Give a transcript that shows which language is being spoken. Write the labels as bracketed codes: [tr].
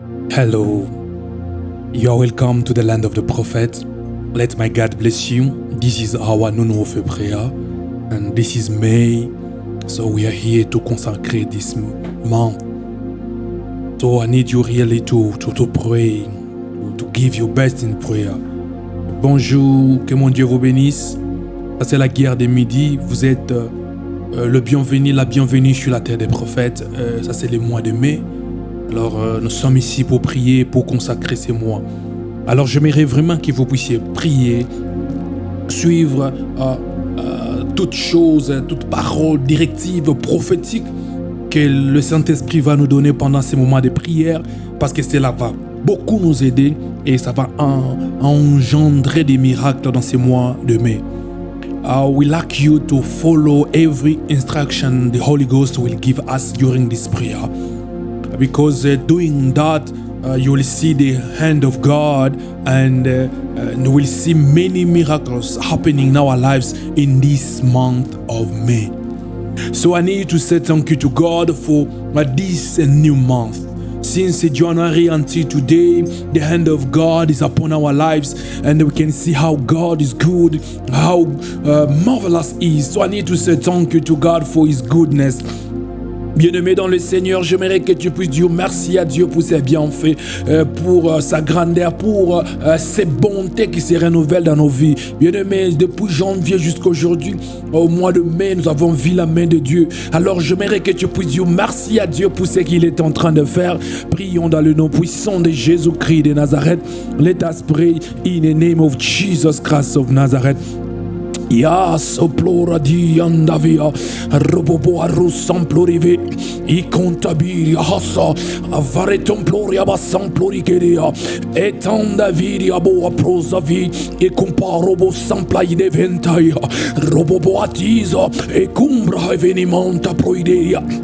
[en] Hello, you are welcome to the land of the prophet. Let my God bless you. This is our non-warfare prayer, and this is May, so we are here to consecrate this month. So I need you really to pray, to give your best in prayer. [fr] Bonjour, que mon Dieu vous bénisse. Ça c'est la guerre des midis. Vous êtes le bienvenu, la bienvenue sur la terre des prophètes. Ça c'est le mois de mai. Alors nous sommes ici pour prier, pour consacrer ces mois. Alors j'aimerais vraiment que vous puissiez prier, suivre toutes choses, toutes paroles, directives, prophétiques que le Saint-Esprit va nous donner pendant ces moments de prière, parce que cela va beaucoup nous aider et ça va engendrer des miracles dans ces mois de mai. [en] We like you to follow every instruction the Holy Ghost will give us during this prayer. Because doing that, you will see the hand of God, and you will see many miracles happening in our lives in this month of May. So I need to say thank you to God for this new month. Since January until today, the hand of God is upon our lives, and we can see how God is good, how marvelous He is. So I need to say thank you to God for His goodness. [fr] Bien-aimé dans le Seigneur, j'aimerais que tu puisses dire merci à Dieu pour ses bienfaits, pour sa grandeur, pour ses bontés qui se renouvellent dans nos vies. Bien-aimé, depuis janvier jusqu'à aujourd'hui, au mois de mai, nous avons vu la main de Dieu. Alors j'aimerais que tu puisses dire merci à Dieu pour ce qu'il est en train de faire. Prions dans le nom puissant de Jésus-Christ de Nazareth. [en] Let us pray in the name of Jesus Christ of Nazareth. Ya soplora di andavia robobo arrusam plorive I contabiri hassa avare templori abassam plorikeria etandaviri abo aprosavi e comparobo samplai de ventaia robobo atiza e cumbra evenimenta proideia